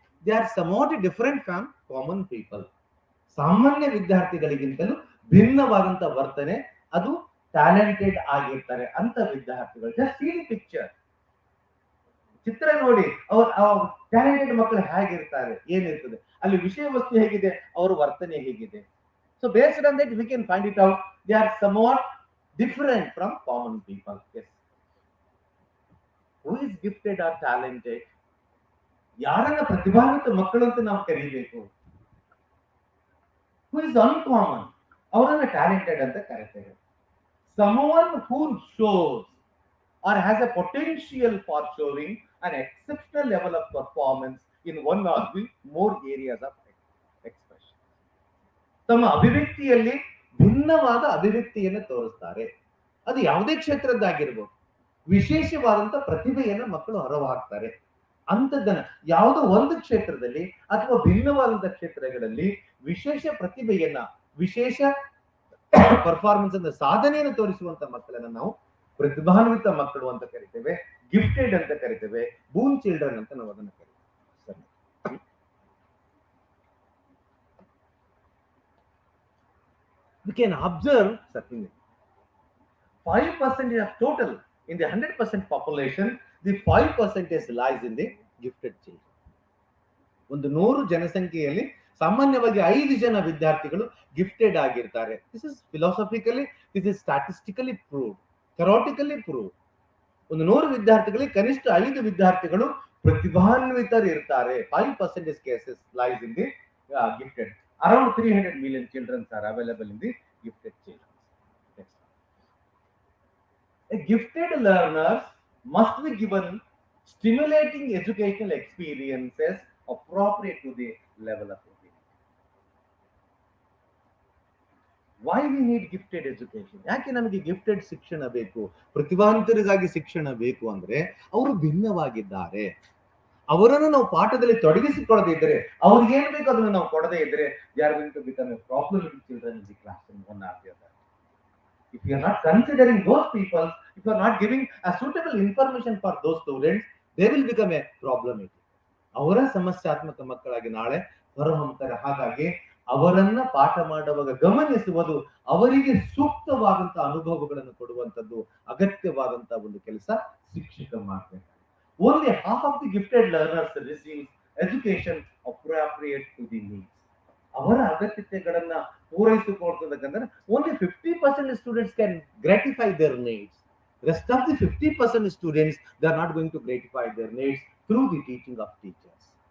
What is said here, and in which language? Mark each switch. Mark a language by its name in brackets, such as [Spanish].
[English] They are somewhat different from common people. [Kannada] ಸಾಮಾನ್ಯ ವಿದ್ಯಾರ್ಥಿಗಳಿಗಿಂತಲೂ ಭಿನ್ನವಾದಂತ ವರ್ತನೆ, ಅದು ಟ್ಯಾಲೆಂಟೆಡ್ ಆಗಿರ್ತಾರೆ ಅಂತ ವಿದ್ಯಾರ್ಥಿಗಳು. [English] just see the picture, [Kannada] ಚಿತ್ರ ನೋಡಿ ಅವ್ರ ಟ್ಯಾಲೆಂಟೆಡ್ ಮಕ್ಕಳು ಹೇಗಿರ್ತಾರೆ, ಏನಿರ್ತದೆ ಅಲ್ಲಿ, ವಿಷಯ ವಸ್ತು ಹೇಗಿದೆ, ಅವರ ವರ್ತನೆ ಹೇಗಿದೆ. [English] So based on that we can find it out they are somewhat different from common people. Yes. Who is gifted or talented? [Kannada] ಯಾರನ್ನ ಪ್ರತಿಭಾನ್ವಿತ ಮಕ್ಕಳು ಅಂತ ನಾವು ಕರೀಬೇಕು. [English] Who is uncommon? [Kannada] ಅವರನ್ನ ಟ್ಯಾಲೆಂಟೆಡ್ ಅಂತ ಕರೀತೇವೆ. [English] Someone who shows or has a potential for showing an exceptional level of performance in one or the more areas of expression. [Kannada] ತಮ್ಮ ಅಭಿವ್ಯಕ್ತಿಯಲ್ಲಿ ಭಿನ್ನವಾದ ಅಭಿವ್ಯಕ್ತಿಯನ್ನು ತೋರಿಸ್ತಾರೆ. ಅದು ಯಾವುದೇ ಕ್ಷೇತ್ರದ್ದಾಗಿರ್ಬೋದು. ವಿಶೇಷವಾದಂತ ಪ್ರತಿಭೆಯನ್ನು ಮಕ್ಕಳು ಹೊರಹಾಕ್ತಾರೆ. ಅಂಥದ್ದನ್ನ ಯಾವುದೋ ಒಂದು ಕ್ಷೇತ್ರದಲ್ಲಿ ಅಥವಾ ಭಿನ್ನವಾದಂತ ಕ್ಷೇತ್ರಗಳಲ್ಲಿ ವಿಶೇಷ ಪ್ರತಿಭೆಯನ್ನ, ವಿಶೇಷ ಪರ್ಫಾರ್ಮೆನ್ಸ್ ಅನ್ನ, ಸಾಧನೆಯನ್ನು ತೋರಿಸುವಂತ ಮಕ್ಕಳನ್ನ ನಾವು ಪ್ರತಿಭಾನ್ವಿತ ಮಕ್ಕಳು ಅಂತ ಕರಿತೇವೆ, ಗಿಫ್ಟೆಡ್ ಅಂತ ಕರಿತೇವೆ, [English] boon children [Kannada] ಅಂತ ನಾವು ಅದನ್ನು ಕರಿತೇವೆ. [English] ಸರಿ, we can observe certainly 5% of total in the 100% population, the 5% lies in the gifted children. [Kannada] ಒಂದು 100 ಜನಸಂಖ್ಯೆಯಲ್ಲಿ ಸಾಮಾನ್ಯವಾಗಿ 5 ಜನ ವಿದ್ಯಾರ್ಥಿಗಳು ಗಿಫ್ಟೆಡ್ ಆಗಿರ್ತಾರೆ. [English] This is philosophically, this is statistically proved, theoretically proved. [Kannada] ಒಂದು 100 ವಿದ್ಯಾರ್ಥಿಗಳಿಗೆ ಕನಿಷ್ಠ 5 ವಿದ್ಯಾರ್ಥಿಗಳು ಪ್ರತಿಭಾನ್ವಿತರು ಇರ್ತಾರೆ. [English] 5% cases lies in the gifted. Around 300 million children are available in the gifted children. Next. A gifted learners must be given stimulating educational experiences appropriate to the level of ability. Why we need gifted education? [Kannada] ಯಾಕೆ ನಮಗೆ gifted ಶಿಕ್ಷಣ ಬೇಕು, ಪ್ರತಿಭಾನ್ವಿತರಿಗಾಗಿ ಶಿಕ್ಷಣ ಬೇಕು ಅಂದ್ರೆ ಅವರು ಭಿನ್ನವಾಗಿದ್ದಾರೆ. ಅವರನ್ನು ನಾವು ಪಾಠದಲ್ಲಿ ತೊಡಗಿಸಿಕೊಳ್ಳದೇ ಇದ್ದರೆ, ಅವ್ರಿಗೆ ಏನ್ ಬೇಕು ಅದನ್ನು ನಾವು ಕೊಡದೇ ಇದ್ರೆ, [English] they are going to become a problematic children in the classroom, one or the other. If you are not considering those people, if you are not giving a suitable information for those students, they will become a problematic. [Kannada] ಅವರ ಸಮಸ್ಯಾತ್ಮಕ ಮಕ್ಕಳಾಗಿ ನಾಳೆ ಹೊರಹೊಮ್ಮುತ್ತಾರೆ. ಹಾಗಾಗಿ ಅವರನ್ನ ಪಾಠ ಮಾಡುವಾಗ ಗಮನಿಸುವುದು, ಅವರಿಗೆ ಸೂಕ್ತವಾದಂತಹ ಅನುಭವಗಳನ್ನು ಕೊಡುವಂತದ್ದು ಅಗತ್ಯವಾದಂತಹ ಒಂದು ಕೆಲಸ ಶಿಕ್ಷಕ ಮಾಡಬೇಕು. [English] Only half of the gifted learners receive education appropriate to the needs. [Kannada] ಅವರ ಅಗತ್ಯತೆಗಳನ್ನ ಪೂರೈಸಿಕೊಳ್ತಕ್ಕಂದ್ರೆ [English] only 50% students can gratify their needs. Rest of the 50% students, they are not going to gratify their needs through the teaching of teachers.